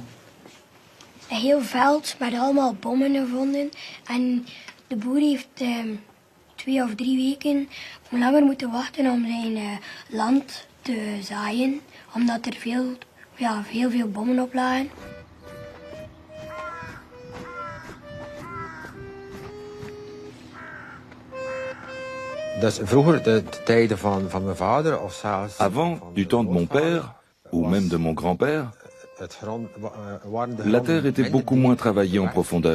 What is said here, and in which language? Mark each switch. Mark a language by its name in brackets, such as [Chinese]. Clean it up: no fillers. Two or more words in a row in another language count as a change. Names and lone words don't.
[Dutch] Een heel veld met allemaal bommen gevonden. En de boer heeft 2 2 of 3 weken langer moeten wachten om zijn land te zaaien, omdat er veel bommen op lagen. [French] Avant, du temps de mon père, ou même de mon grand-père, la terre était beaucoup moins travaillée en profondeur.